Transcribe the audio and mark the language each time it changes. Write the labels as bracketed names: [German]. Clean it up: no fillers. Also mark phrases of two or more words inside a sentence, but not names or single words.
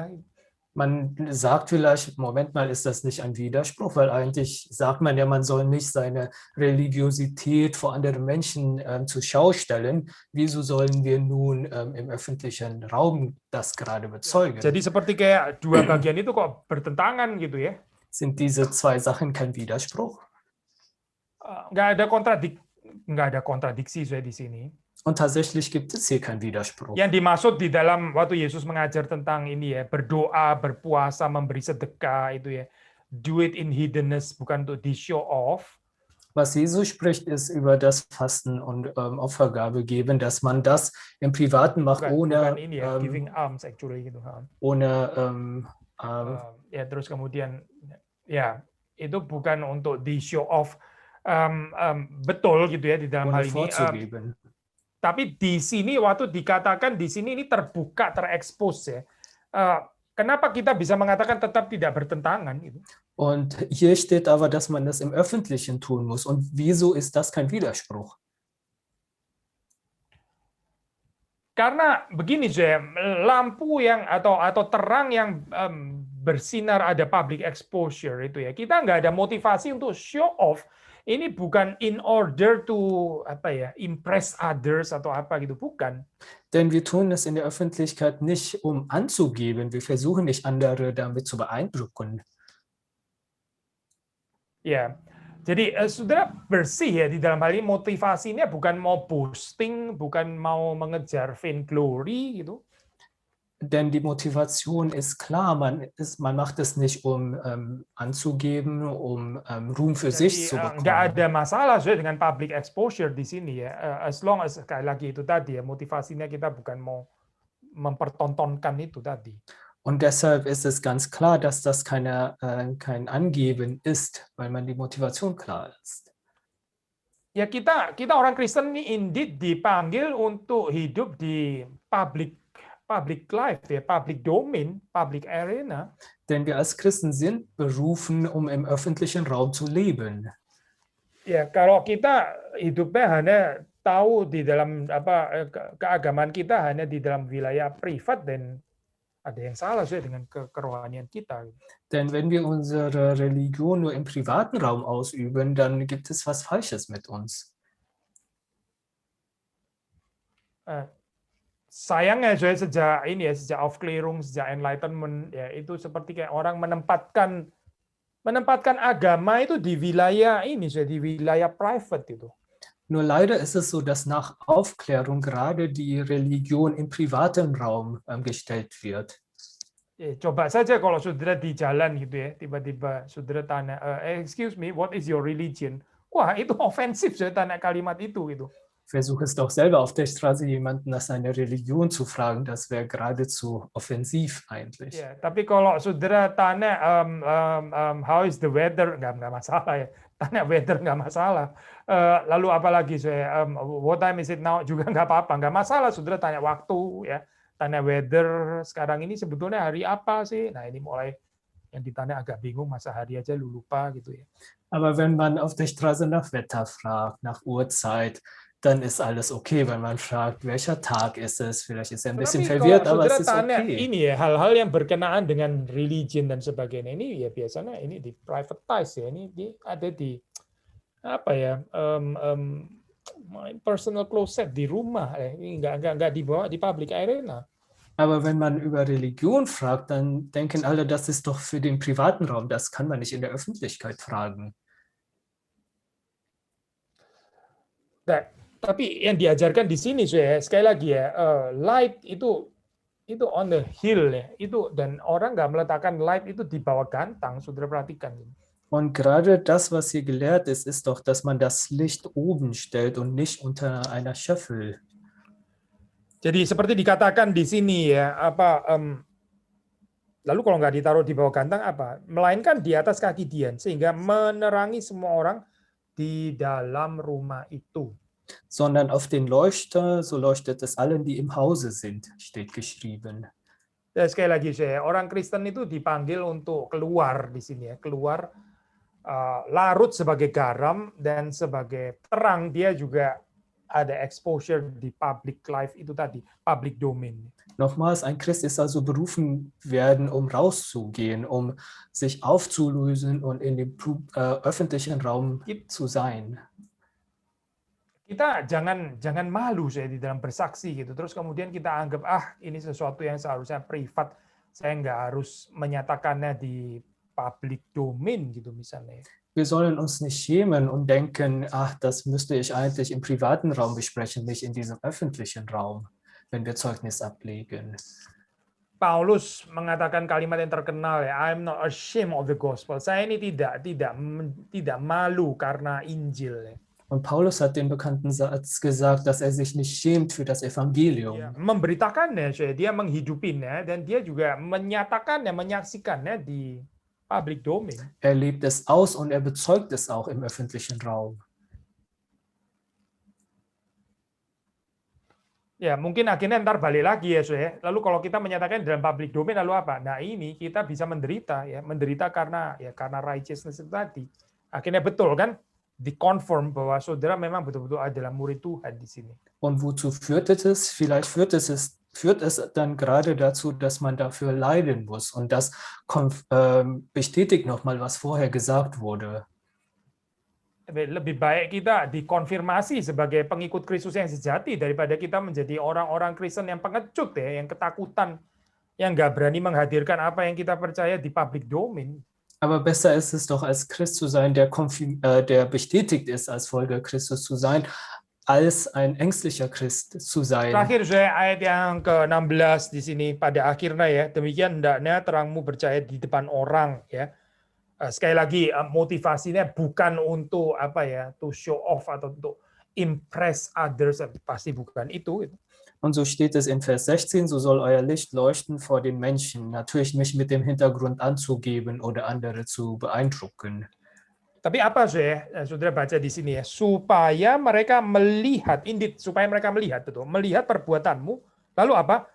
[German] Man sagt vielleicht, Moment mal, ist das nicht ein Widerspruch? Weil eigentlich sagt man ja, man soll nicht seine Religiosität vor anderen Menschen zur Schau stellen. Wieso sollen wir nun im öffentlichen Raum das gerade bezeugen? [Indonesian] Jadi seperti kayak dua bagian itu kok bertentangan gitu ya? [German] Sind diese zwei Sachen kein Widerspruch? [Indonesian] Nggak ada kontradiksi saya di sini. [German] Und tatsächlich gibt es hier keinen Widerspruch. [Indonesian] Yang dimaksud di dalam waktu Yesus mengajar tentang ini ya, berdoa, berpuasa, memberi sedekah itu ya, [English] do it in hiddenness, [Indonesian] bukan untuk di [English] show off. [German] Was Jesus spricht, ist über das Fasten und Opfergabe geben, dass man das im Privaten macht, [Indonesian] bukan ini ya, [English] giving alms actually gitu. [German] Ohne [Indonesian] ya terus kemudian ya itu bukan untuk di [English] show off [Indonesian] betul gitu ya di dalam hal ini. Tapi di sini waktu dikatakan di sini ini terbuka, terekspos ya. Kenapa kita bisa mengatakan tetap tidak bertentangan gitu? [German] Und hier steht aber, dass man das im Öffentlichen tun muss. Und wieso ist das kein Widerspruch? [Indonesian] Karena begini saya, lampu yang atau terang yang bersinar ada [English] public exposure [Indonesian] itu ya. Kita nggak ada motivasi untuk [English] show off. [Indonesian] Ini bukan [English] in order to impress others [Indonesian] atau apa gitu, bukan. [German] Denn wir tun es in der Öffentlichkeit nicht, um anzugeben. Wir versuchen nicht, andere damit zu beeindrucken. [Indonesian] Ya, jadi saudara bersih ya di dalam hal ini, motivasinya bukan mau boosting, bukan mau mengejar vainglory gitu. [German] Denn die Motivation ist klar, man macht es nicht, um anzugeben, um Ruhm für sich [Indonesian] Jadi [German] zu [Indonesian] nggak [German] bekommen. [Indonesian] ada masalah sebenarnya dengan [English] public exposure [Indonesian] di sini ya. [English] As long as [Indonesian] sekali lagi itu tadi ya, motivasinya kita bukan mau mempertontonkan itu tadi. [German] Und deshalb ist es ganz klar, dass das kein Angeben ist, weil man die Motivation klar ist. [Indonesian] Ya kita orang Kristen ini indeed dipanggil untuk hidup di [English] public life [Indonesian] ya, [English] public domain, public arena. [German] Denn wir als Christen sind berufen, um im öffentlichen Raum zu leben. [Indonesian] Ya, kalau kita hidupnya hanya tahu di dalam keagamaan kita hanya di dalam wilayah privat, dan ada yang salah dengan kerohanian kita. [German] Denn wenn wir unsere Religion nur im privaten Raum ausüben, dann gibt es was Falsches mit uns. [Indonesian] Sayangnya sejak Aufklärung, sejak Enlightenment ya, itu seperti kayak orang menempatkan agama itu di wilayah ini, di wilayah private itu. [German] Nur leider ist es so, dass nach Aufklärung gerade die Religion im privaten Raum gestellt wird. [Indonesian] Coba saja kalau saudara di jalan gitu ya, tiba-tiba saudara tanya, [English] excuse me, what is your religion? [Indonesian] Wah, itu ofensif saya tanya kalimat itu gitu. [German] Versuche es doch selber auf der Straße, jemanden nach seiner Religion zu fragen. Das wäre geradezu offensiv eigentlich. [Indonesian] Ya, tapi kalau saudara tanya, [English] how is the weather, [Indonesian] nggak masalah ya. Tanya weather nggak masalah. Lalu apalagi [English] what time is it now [Indonesian] juga nggak apa-apa, nggak masalah. Saudara tanya waktu ya, tanya weather sekarang ini sebetulnya hari apa sih? Nah ini mulai yang ditanya agak bingung, masa hari aja lu lupa gitu ya. [German] Aber wenn man auf der Straße nach Wetter fragt, nach Uhrzeit, dann ist alles okay. Wenn man fragt, welcher Tag ist es, vielleicht ist er ein bisschen verwirrt, aber es ist okay. [Indonesian] Ini ya, hal-hal yang berkenaan dengan religion dan sebagainya ini ya biasanya ini di privatize ya, ini ada di [English] my personal closet [Indonesian] di rumah ya. Ini nggak dibawa di [English] public arena. [German] Aber wenn man über Religion fragt, dann denken alle, das ist doch für den privaten Raum. Das kann man nicht in der Öffentlichkeit fragen. [Indonesian] Nah, tapi yang diajarkan di sini sekali lagi ya, light itu [English] on the hill [Indonesian] ya, itu, dan orang nggak meletakkan light itu di bawah gantang, saudara perhatikan. [German] Und gerade das, was hier gelehrt ist, ist doch, dass man das Licht oben stellt und nicht unter einer Scheffel. [Indonesian] Jadi seperti dikatakan di sini ya, lalu kalau nggak ditaruh di bawah gantang apa? Melainkan di atas kaki Dian, sehingga menerangi semua orang di dalam rumah itu. [German] Sondern auf den Leuchter, so leuchtet es allen, die im Hause sind, steht geschrieben. [Indonesian] Dan sekali lagi orang Kristen itu dipanggil untuk keluar di sini ya, keluar larut sebagai garam dan sebagai terang. Dia juga ada exposure di [English] public life [Indonesian] itu tadi, [English] public domain. [German] Nochmals, ein Christ ist also berufen werden, um rauszugehen, um sich aufzulösen und in dem öffentlichen Raum zu sein. [Indonesian] Kita jangan malu di dalam bersaksi gitu. Terus kemudian kita anggap ini sesuatu yang seharusnya privat, saya nggak harus menyatakannya di [English] public domain [Indonesian] gitu misalnya. [German] Wir sollen uns nicht schämen und denken, das müsste ich eigentlich im privaten Raum besprechen, nicht in diesem öffentlichen Raum, wenn wir Zeugnis ablegen. [Indonesian] Paulus mengatakan kalimat yang terkenal ya, [English] I'm not ashamed of the gospel. [Indonesian] Saya ini tidak malu karena Injil. [German] Und Paulus hat den bekannten Satz gesagt, dass er sich nicht schämt für das Evangelium. [Indonesian] Dia memberitakannya, dia menghidupinya, dan dia juga menyatakannya, menyaksikannya di public domain. [German] Er lebt es aus und er bezeugt es auch im öffentlichen Raum. [Indonesian] Ya, mungkin akhirnya ntar balik lagi ya, lalu kalau kita menyatakan dalam [English] public domain [Indonesian] lalu apa? Nah, ini kita bisa menderita karena righteousness itu tadi. Akhirnya betul kan? Dikonform bahwa saudara memang betul-betul adalah murid Tuhan di sini. [German] Und wozu führt es? Vielleicht führt es dann gerade dazu, dass man dafür leiden muss. Und das bestätigt nochmal, was vorher gesagt wurde. [Indonesian] lebih baik kita dikonfirmasi sebagai pengikut Kristus yang sejati daripada kita menjadi orang-orang Kristen yang pengecut ya, yang ketakutan, yang nggak berani menghadirkan apa yang kita percaya di [English] public domain. [German] Aber besser ist es doch, als Christ zu sein, der bestätigt ist, als Folger Christus zu sein, als ein ängstlicher Christ zu sein. [Indonesian] Terakhir saya ayat yang ke-16 di sini, pada akhirnya ya, demikian hendaknya terangmu bercahaya di depan orang ya. Sekali lagi motivasinya bukan untuk apa ya, [English] to show off [Indonesian] atau untuk [English] impress others, [Indonesian] pasti bukan itu. [German] Und so steht es in Vers 16, so soll euer Licht leuchten vor den Menschen, natürlich nicht mit dem Hintergrund anzugeben oder andere zu beeindrucken. [Indonesian] Tapi apa saudara baca di sini ya, supaya mereka melihat, supaya mereka melihat, betul, melihat perbuatanmu, lalu apa?